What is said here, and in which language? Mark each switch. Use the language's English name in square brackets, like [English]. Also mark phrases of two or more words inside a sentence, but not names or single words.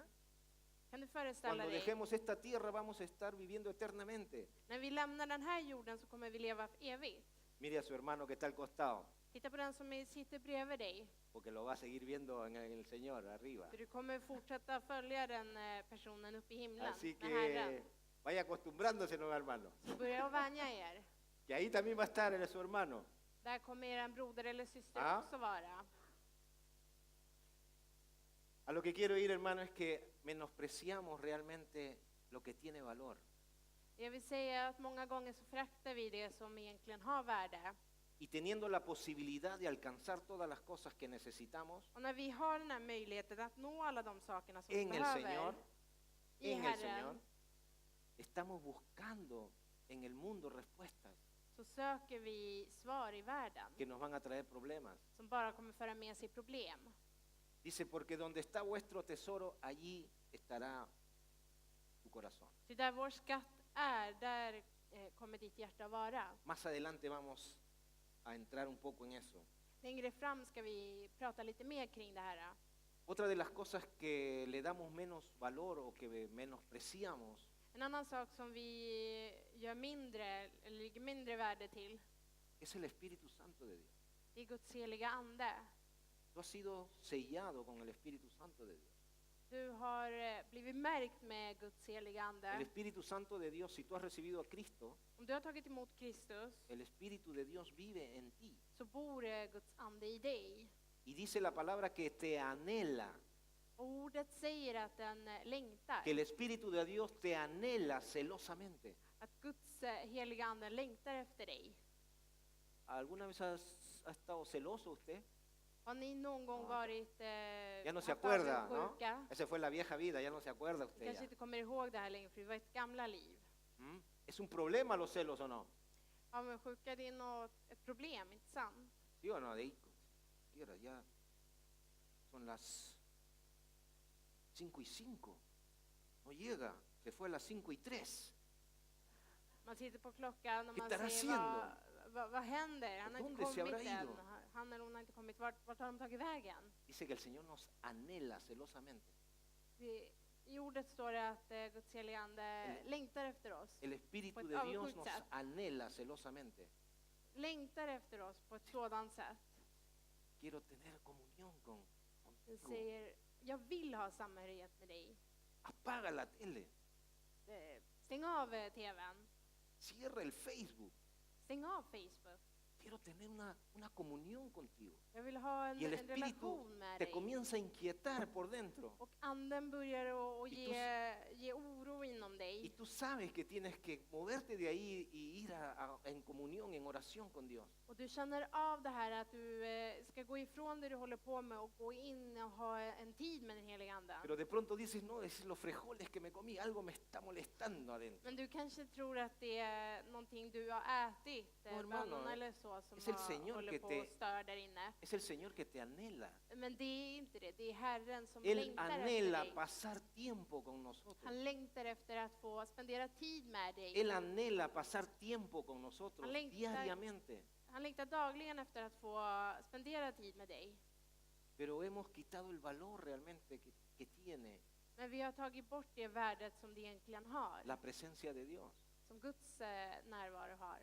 [Swedish] Kan du föreställa [Spanish] Cuando [Swedish] dig? [Spanish] dejemos esta tierra vamos a estar viviendo eternamente. [Swedish] När vi lämnar den här jorden så kommer vi leva evigt. [Spanish] Mire a su hermano que está al costado, [Swedish] Titta på den som sitter bredvid dig. [Spanish] porque lo va a seguir viendo en el Señor arriba. [Swedish] För du kommer fortsätta följa den personen upp i himlen [Spanish] Así [Swedish] med Herren. [Spanish] que vaya acostumbrándose, no, hermano. [Swedish] Så börja att vänja er. [Spanish] Que ahí también va a estar su hermano. [Swedish] Där kommer er broder eller syster Ja. också vara. [Spanish] A lo que quiero ir, hermano, es que menospreciamos realmente lo que tiene valor. [Swedish] Jag vill säga att många gånger så föraktar vi det som egentligen har värde. [Spanish] Y teniendo la posibilidad de alcanzar todas las cosas que necesitamos [Swedish] Och när vi har den här möjligheten att nå alla de sakerna som [Spanish] en [Swedish] vi [Spanish] el [Swedish] behöver [Spanish] Señor, [Swedish] i [Spanish] en el Señor, [Swedish] Herren, [Spanish] estamos buscando en el mundo respuestas [Swedish] så söker vi svar i världen [Spanish] que nos van a traer problemas. [Swedish] som bara kommer föra med sig problem. [Spanish] Dice, porque donde está vuestro tesoro, allí estará tu corazón. [Swedish] Så där vår skatt är, där kommer ditt hjärta vara. [Spanish] Más adelante vamos a entrar un poco en eso. [Swedish] Längre fram ska vi prata lite mer kring det här. [Spanish] Otra de las cosas que le damos menos valor o que menospreciamos [Swedish] En annan sak som vi gör mindre, eller lägger mindre värde till, [Spanish] es el Espíritu Santo de Dios. [Swedish] det är Guds heliga ande. [Spanish] Tú has sido sellado con el Espíritu Santo de Dios. [Swedish] Du har blivit märkt med Guds heliga [Spanish] El [Swedish] ande. [Spanish] Espíritu Santo de Dios, si tú has recibido a Cristo, [Swedish] Om du har tagit emot Kristus [Spanish] el Espíritu de Dios vive en ti. [Swedish] så bor Guds ande i dig. [Spanish] Y dice la palabra que te anhela, [Swedish] Och ordet säger att den längtar. [Spanish] que el Espíritu de Dios te anhela celosamente. [Swedish] Att Guds heliga ande längtar efter dig. [Spanish] ¿Alguna vez ha estado celoso usted? [Swedish] Har ni någon gång varit [Spanish] Ya no se [Swedish] haft [Spanish] acuerda, ¿no? [Swedish] avundsjuka? [Spanish] Esa fue la vieja vida, ya no se acuerda [Swedish] Ni [Spanish] usted [Swedish] kanske [Spanish] ya. [Swedish] inte kommer ihåg det här längre, för det var ett gamla liv. ¿Mm? [Spanish] ¿Es un problema los celos o no? [Swedish] Avundsjuka, det är ett problem, inte sant? [Spanish] ¿Sí o no? De ahí, quiera, ya son las 5:05. No llega, se fue a las 5:03. [Swedish] Man sitter på klockan och [Spanish] ¿Qué [Swedish] man [Spanish] estará [Swedish] säger [Spanish] haciendo? [Swedish] vad händer? Han har inte [Spanish] ¿Dónde se [Swedish] kommit [Spanish] habrá [Swedish] än. [Spanish] ido? [Swedish] Han eller hon har inte kommit. Vart har de tagit vägen? [Spanish] Dice que el Señor nos anhela celosamente. [Swedish] I ordet står det att Guds heliga ande längtar efter oss. [Spanish] El Espíritu [Swedish] På ett [Spanish] de Dios [Swedish] avundsjukt [Spanish] nos [Swedish] sätt. [Spanish] anhela celosamente. [Swedish] Längtar efter oss på ett sådant sätt. [Spanish] Quiero tener comunión [Swedish] Den [Spanish] contigo. [Swedish] säger, jag vill ha samhörighet med dig. [Spanish] Apaga la tele, [Swedish] Stäng av tvn. [Spanish] cierra el Facebook. [Swedish] Stäng av Facebook. [Spanish] Quiero tener una comunión contigo. [Swedish] Jag vill ha [Spanish] Y el [Swedish] en [Spanish] Espíritu [Swedish] relation med [Spanish] te [Swedish] dig. [Spanish] comienza a inquietar por dentro. [Swedish] Och anden börjar att [Spanish] Y [Swedish] ge oro inom [Spanish] Y [Swedish] dig. [Spanish] tú sabes que tienes que moverte de ahí y ir en comunión, en oración con Dios. [Swedish] Och du känner av det här att du ska gå ifrån det du håller på med och gå in och ha en tid med den heliga anden. [Spanish] Pero de pronto dices, no, es los frijoles que me comí, algo me está molestando adentro. [Swedish] Men du kanske tror att det är någonting du har ätit, [Spanish] No, hermano, [Swedish] bönorna eller så, som [Spanish] es el Señor [Swedish] håller [Spanish] que [Swedish] på [Spanish] te- [Swedish] och stör där inne. [Spanish] Es el Señor que te anhela. [Swedish] Men det är inte det, det är Herren som [Spanish] Él [Swedish] längtar efter [Spanish] anhela [Swedish] dig. [Spanish] pasar tiempo con nosotros. [Swedish] Han längtar efter att få spendera tid med dig. [Spanish] Él anhela pasar tiempo con nosotros [Swedish] Han längtar- [Spanish] diariamente. [Swedish] Han längtar dagligen efter att få spendera tid med dig. [Spanish] Pero hemos quitado el valor realmente que tiene [Swedish] Men vi har tagit bort det värdet som det egentligen har. [Spanish] la presencia de Dios. [Swedish] Som Guds närvaro har.